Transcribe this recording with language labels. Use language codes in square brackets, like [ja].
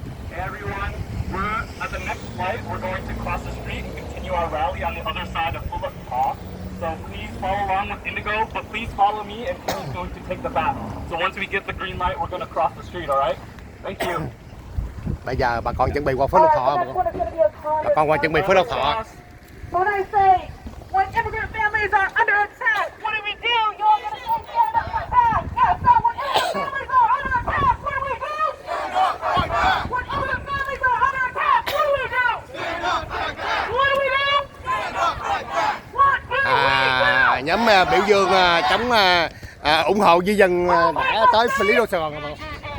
[en] Hey everyone, we're at the next flight. We're going to cross the street and continue our rally on the other side of Phú Lộc Thọ. So please follow along with Indigo, but please follow me and he's going to take the bath. So once we get the green light, we're going to cross the street, all right? Thank you. [vi] Bây giờ bà con chuẩn bị qua phố Lộc Thọ. Bà con qua chuẩn bị phố Lộc Thọ. [en] When I say, when immigrant families are under attack, what do we do? You're going to say stand up like that. Yes, so when immigrant families are under attack, what do we do? Stand up like that. When immigrant families are under attack, what do we do? Stand up like that. What do we do? Stand up like that. What do we do? [vi] Nhóm biểu dương chống ủng hộ di dân đã tới xử lý đô Sài Gòn.